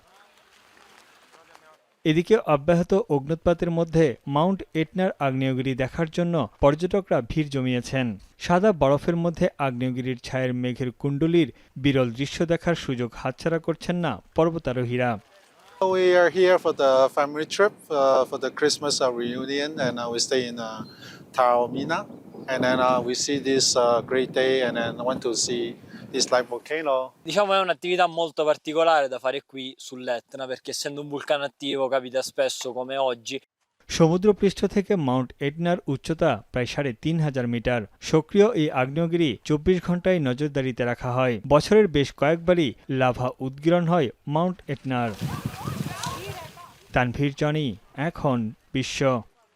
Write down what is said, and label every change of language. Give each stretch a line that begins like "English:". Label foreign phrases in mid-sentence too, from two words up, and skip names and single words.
Bangla: এদিকে অব্যাহত অগ্ন্যুৎপাতের মধ্যে মাউন্ট এটনার আগ্নেয়গিরি দেখার জন্য পর্যটকরা ভিড় জমিয়েছেন। সাদা বরফের মধ্যে আগ্নেয়গিরির ছায়ের মেঘের কুণ্ডলীর বিরল দৃশ্য দেখার সুযোগ হাতছাড়া করছেন না পর্বতারোহীরা।
English: We are here for the family trip for the Christmas reunion, and we stay in Taormina, and then we see this great day, and then want to see this live volcano.
Italian: Diciamo è un'attività molto particolare da fare qui sull'Etna, perché essendo un vulcano attivo capita spesso come oggi.
Bangla: সমুদ্রপৃষ্ঠ থেকে মাউন্ট এটনার উচ্চতা প্রায় ৩,৫০০ মিটার। সক্রিয় এই আগ্নেয়গিরি ২৪ ঘন্টায় নজরদারিতে রাখা হয়। বছরের বেশ কয়েকবারই লাভা উদগীরণ হয় মাউন্ট এটনার। তানভীর জনি, এখন বিশ্ব।